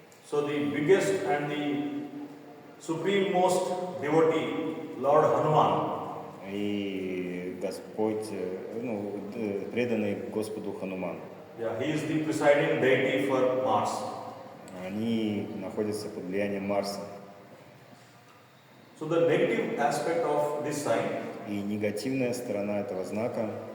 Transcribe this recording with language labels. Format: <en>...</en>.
<en>So the biggest and the supreme-most devotee, Lord Hanuman.</en> <ru>И Господь, преданный Господу Хануман.</ru> <en>Yeah, he is the presiding deity for Mars.</en> <ru>Они находятся под влиянием Марса.</ru> <en>So the negative aspect of this sign</en> <ru>И негативная сторона этого знака</ru>